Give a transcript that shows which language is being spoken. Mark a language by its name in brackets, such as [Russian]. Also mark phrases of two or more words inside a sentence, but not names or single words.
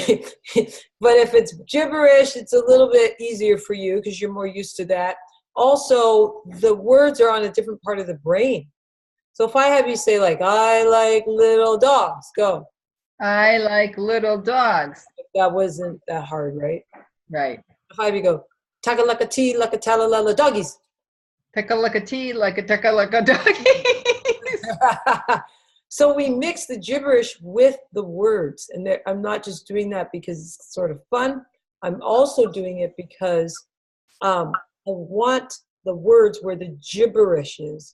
[English] But if it's gibberish, it's a little bit easier for you because you're more used to that. Also, the words are on a different part of the brain. So if I have you say like, I like little dogs, go. I like little dogs. That wasn't that hard, right? Right. If I have you go, taka laka tea, laka talalala doggies. Take a look at tea, like a take a look at doggies. So we mix the gibberish with the words. And I'm not just doing that because it's sort of fun. I'm also doing it because I want the words where the gibberish is.